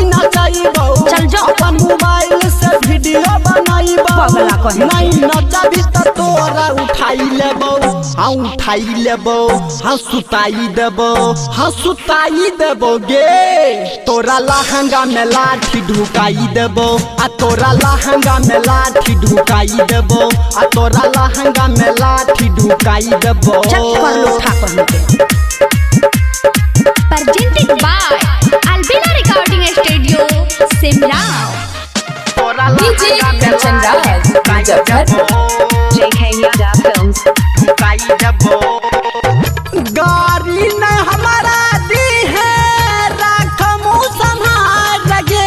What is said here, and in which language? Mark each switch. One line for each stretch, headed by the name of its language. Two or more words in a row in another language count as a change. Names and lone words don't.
Angika: नचैबौ अपन मोबाइल से वीडियो बनाइबौ नहीं नचबी त तोरा उठाई लेबौ हाँ उठाई लेबौ हाँ सुताई देबौ हाँ सुताई देबौ गे तोरा लहंगा में लाठी ढुकाई देबौ आ तोरा लहंगा में लाठी ढुकाई देबौ आ तोरा लहंगा में लाठी ढुकाई देबो
English: Presented by Albina Recording Studio, Simla.
Angika: तोरा डीजे कंचन राज मुजफ्फरपुर। JK Yadav Films. ढुकाई देबो गाड़ी न हमारा दी है राखमु संभाल लगे